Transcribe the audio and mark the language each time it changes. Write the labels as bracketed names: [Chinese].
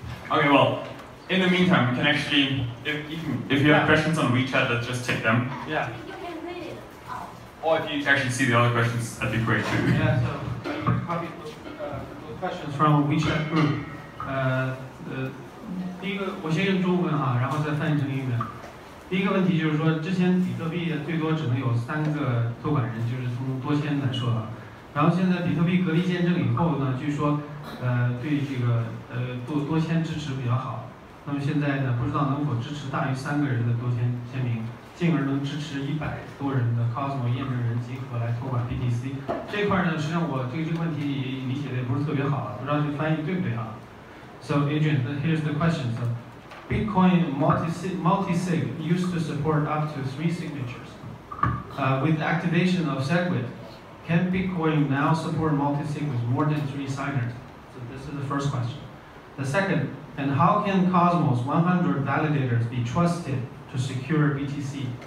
[English] Okay, well, in the meantime, we can actually, if you have questions on WeChat, let's just take them. Yeah. You can read it out. Or if you actually see the other questions, that'd be great too. Yeah, so you can copy those questions from WeChat group. [Chinese] 第一个，我先用中文啊，然后再翻译成英文。第一个问题就是说，之前比特币最多只能有3个托管人，就是从多签来说啊。然后现在比特币隔离见证以后呢，据说对这个多签支持比较好。那么现在呢，不知道能否支持大于3个人的多签名，进而能支持100多人的 Cosmos 验证人集合来托管 BTC。这块呢，实际上我这个问题理解的也不是特别好啊，不知道这个翻译对不对啊？ [English] So Adrian, here's the question. So, Bitcoin multi-sig used to support up to 3 signatures. With the activation of SegWit, can Bitcoin now support multi-sig with more than 3 signers? So this is the first question. The second, and how can Cosmos 100 validators be trusted to secure BTC?